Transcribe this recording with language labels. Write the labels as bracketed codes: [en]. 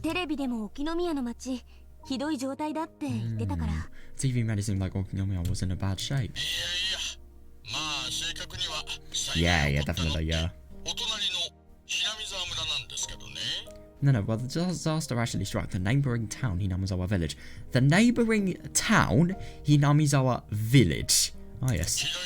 [ja] テレビでも沖宮の町ひどい状態だって言ってたから。 [en] TV made it seem like Okinomiya was in a bad shape. [ja] いやまあ正確には [en] Yeah, definitely, yeah. [ja] お隣のひなみ沢村なんですけどね。 [en] No, well, the disaster actually struck the neighbouring town, Hinamizawa Village. The neighbouring town, Hinamizawa Village. Oh, yes.